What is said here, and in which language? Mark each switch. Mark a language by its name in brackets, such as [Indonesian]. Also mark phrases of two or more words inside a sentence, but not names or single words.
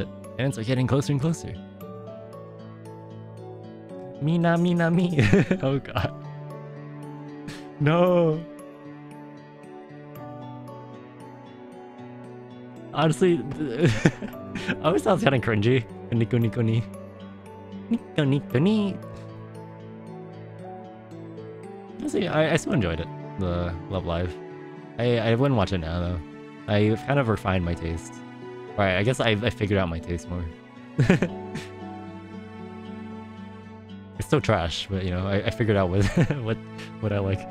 [English] Bandits are getting closer and closer. Minami. Oh god. No. Honestly, I always thought it was kind of cringy. [Japanese] Nico Nico ni. Nico Nico ni. [English] Honestly, I still enjoyed it. The Love Live. I wouldn't watch it now though. I've kind of refined my taste. Alright, I guess I figured out my taste more. It's still trash, but you know, I figured out what I like.